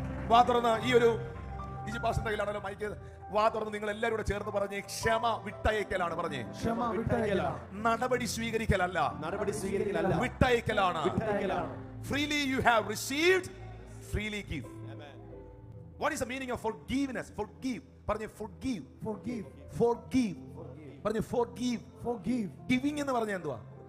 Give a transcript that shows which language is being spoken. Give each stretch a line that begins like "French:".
Malayalam: വാ തുറന്ന്, ഈ ഒരു ഈജിപ്തിന്റെ കയ്യിലാണല്ലോ മൈക്ക്. വാ തുറന്ന് നിങ്ങൾ എല്ലാവരും കൂടെ ചേർന്ന് പറഞ്ഞേ, ക്ഷമ വിട്ടയക്കലാണ്. പറഞ്ഞേ, നടപടി സ്വീകരിക്കലല്ല, വിട്ടയക്കലാണ്.
English: Freely you have received, freely give. What is the meaning of forgiveness? Forgive.
Malayalam: പറഞ്ഞേ
English: forgive. Forgive.
Malayalam: പറഞ്ഞേ forgive. Giving എന്ന് പറഞ്ഞാൽ എന്തുവാ?